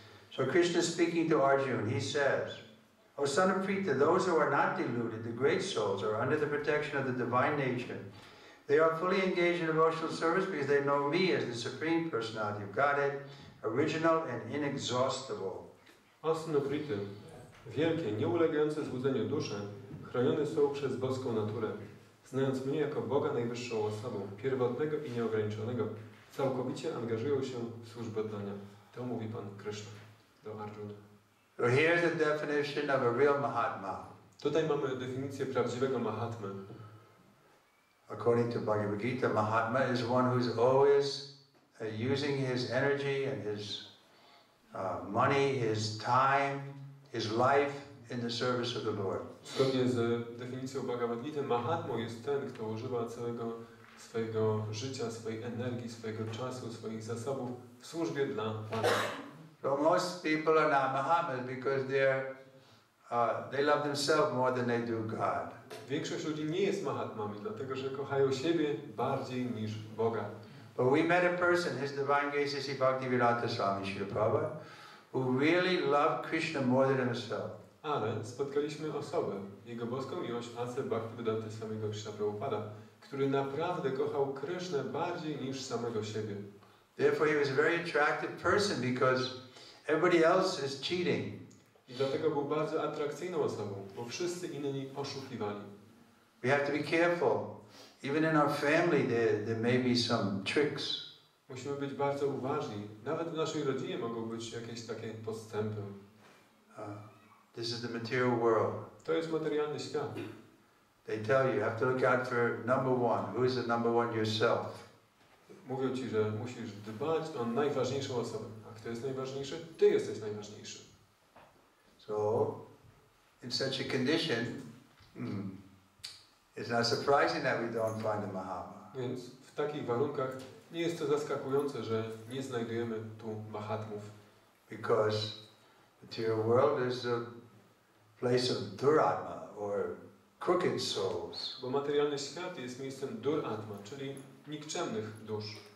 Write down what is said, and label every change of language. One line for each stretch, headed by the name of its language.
English: So Krishna speaking to Arjuna, he says, O son of Prita, those who are not deluded, the great souls, are under the protection of the divine nature. They are fully engaged in devotional service because they know me as the Supreme Personality of Godhead, original and inexhaustible.
Polish: O synu Prity, wielkie, nieulegające złudzeniu dusze, chronione są przez boską naturę. Znając mnie jako Boga najwyższą osobą, pierwotnego i nieograniczonego, całkowicie angażują się w służbę oddania. To mówi Pan Kryszna do Arjuna.
English: So here's the definition of a real Mahatma.
Polish: Tutaj mamy definicję prawdziwego Mahatmy.
English: According to Bhagavad Gita, Mahatma is one who's always using his energy and his money, his time, his life in the service of the Lord.
Polish: Zgodnie z definicją Bhagavad Gita, Mahatmą jest ten, kto używa całego swojego życia, swojej energii, swojego czasu, swoich zasobów w służbie dla Pana.
English: So most people are not Mahatmas because they love themselves more than they do God.
Polish: Większość ludzi nie jest Mahatmami, dlatego że kochają siebie bardziej niż Boga.
English: But we met a person, His Divine Grace Sri Bhaktivedanta Swami Srila Prabhupada, who really loved Krishna more than himself.
Polish: Ale spotkaliśmy osobę, Jego boską miłość A.C. Bhaktivedanta Swamiego Kryszna Prabhupada, który naprawdę kochał Krysznę bardziej niż samego siebie.
English: Therefore he was a very attractive person because everybody else is cheating.
Polish: I dlatego był bardzo atrakcyjną osobą, bo wszyscy inni oszukiwali.
English: We have to be careful. Even in our family there may be some tricks.
Polish: Musimy być bardzo uważni. Nawet w naszej rodzinie mogą być jakieś takie podstępy.
English: This is the material world.
Polish: To jest materialny świat.
English: They tell you have to look out for number one. Who is the number one? Yourself.
Polish: Mówią ci, że musisz dbać o najważniejszą osobę. A kto jest najważniejszy? Ty jesteś najważniejszy.
English: So, in such a condition, it's not surprising that we don't find a Mahatma.
Polish: Więc w takich warunkach nie jest to zaskakujące, że nie znajdujemy tu Mahatmów.
English: Because material world is a place of duratma or crooked souls.
Polish: Bo materialny świat jest miejscem duratma, czyli nikczemnych dusz.